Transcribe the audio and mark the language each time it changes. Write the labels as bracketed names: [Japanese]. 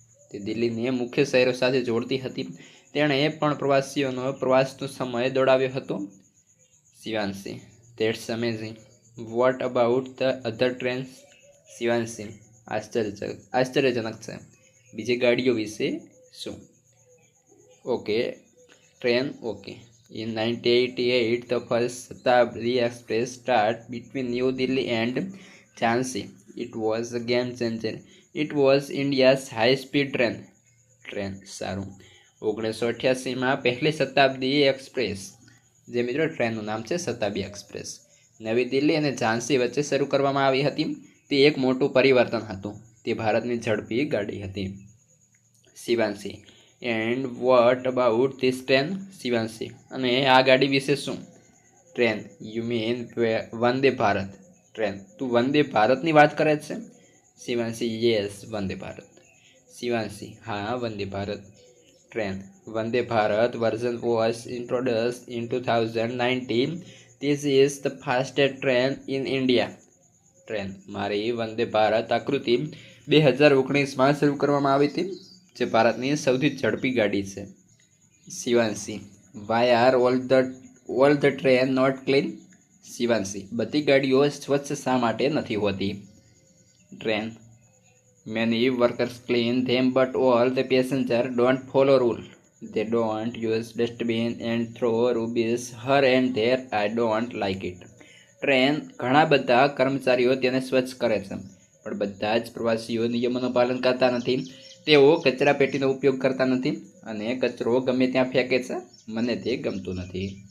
[Gujarati] તે દિલ્હીને મુખ્ય શહેરો સાથે જોડતી હતી. તેણે પણ પ્રવાસીઓનો પ્રવાસનો સમય દોડાવ્યો હતો. [English] Shivanshi, that's amazing. What about the other trains? [Gujarati] Shivanshi, આશ્ચર્યજનક છે, બીજી ગાડીઓ વિશે શું? [English] Okay. Train, okay. In 1988, the first Shatabdi Express started between New Delhi and Jhansi. It was a game changer. It was India's high-speed train. [Gujarati] Train, સારું. 1988માં પહેલી શતાબ્દી express, જે મિત્રો ટ્રેનનું નામ છે શતાબ્દી એક્સપ્રેસ, નવી દિલ્હી અને ઝાંસી વચ્ચે શરૂ કરવામાં આવી હતી. તે એક મોટું પરિવર્તન હતું. તે ભારતની ઝડપી ગાડી હતી. [English] Shivanshi, and what about this train? [Gujarati] Shivanshi, અને આ ગાડી વિશે શું? Train, [English] You mean Vande Bharat? [Gujarati] Train, તું વંદે ભારતની વાત કરે છે? શિવાંશી, [English] Yes, Vande Bharat. [Gujarati] શિવાંશી, હા, Vande Bharat. [English] Train, Vande Bharat version was introduced in 2019. This is the fastest train in India. [Gujarati] Train, મારી વંદે ભારત આકૃતિ 2019માં શરૂ કરવામાં આવી હતી, જે ભારતની સૌથી ઝડપી ગાડી છે. [English] Shivanshi, why are all the train not clean? Shivanshi, [Gujarati] બધી ગાડીઓ સ્વચ્છ શા માટે નથી હોતી? [English] train. Many workers clean them, but all the passengers don't follow rule. They don't use dustbin and throw rubbish here and there. I don't like it. [Gujarati] Train ઘણા બધા કર્મચારીઓ તેને સ્વચ્છ કરે છે, પણ બધા જ પ્રવાસીઓ નિયમોનું પાલન કરતા નથી. તેઓ કચરા પેટીનો ઉપયોગ કરતા નથી અને કચરો ગમે ત્યાં ફેંકે છે. મને તે ગમતું નથી.